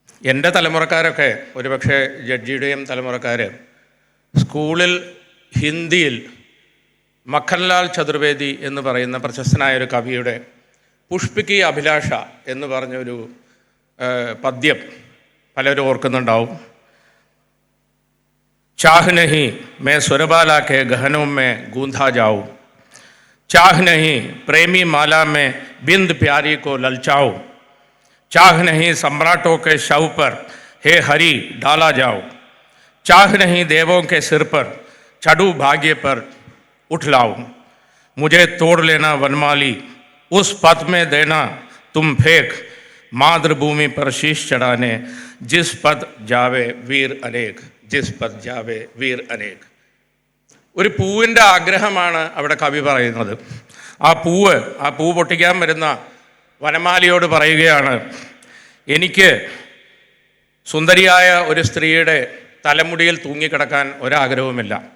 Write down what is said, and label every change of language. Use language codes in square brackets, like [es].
[ml] എൻ്റെ തലമുറക്കാരൊക്കെ ഒരുപക്ഷെ ജഡ്ജിയുടെയും തലമുറക്കാർ സ്കൂളിൽ ഹിന്ദിയിൽ മഖൻലാൽ ചതുർവേദി എന്ന് പറയുന്ന പ്രശസ്തനായൊരു കവിയുടെ പുഷ്പിക്ക് അഭിലാഷ എന്ന് പറഞ്ഞൊരു പദ്യം പലരും ഓർക്കുന്നുണ്ടാവും. [hi] चाह नहीं मैं सुरबाला के गहनों में गूंथा जाऊँ, चाह नहीं प्रेमी माला में बिंद प्यारी को ललचाऊँ, चाह नहीं सम्राटों के शव पर हे हरि डाला जाऊँ, चाह नहीं देवों के सिर पर चढ़ू भाग्य पर उठ लाऊँ, मुझे तोड़ लेना वनमाली उस पद में देना तुम फेंक, मातृभूमि पर शीश चढ़ाने जिस पद जावे वीर अनेक, ജിസ് പദ് ജാവേ വീർ അനേക്. [ml] ഒരു പൂവിൻ്റെ ആഗ്രഹമാണ് അവിടെ കവി പറയുന്നത്. ആ പൂ പൊട്ടിക്കാൻ വരുന്ന വനമാലിയോട് പറയുകയാണ്, എനിക്ക് സുന്ദരിയായ ഒരു സ്ത്രീയുടെ തലമുടിയിൽ തൂങ്ങിക്കിടക്കാൻ ഒരാഗ്രഹവുമില്ല.